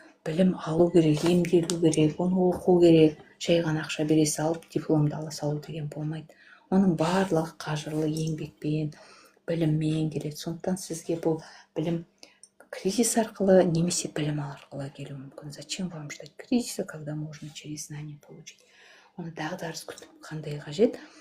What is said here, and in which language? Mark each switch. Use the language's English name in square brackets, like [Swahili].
[Kazakh] Білім алу керек, емделу керек, оны оқу керек. Жай ғана ақша бере салып, дипломды ала салу деген болмайды. Оның барлығы қажырлы еңбекпен, біліммен келеді. Сондықтан сізге бұл білім кризис арқылы немесе білім арқылы келуі мүмкін. [Russian] Зачем вам ждать кризиса, когда можно через знания получить? [Kazakh] Оны дағдарыс күтіп қандай қажет?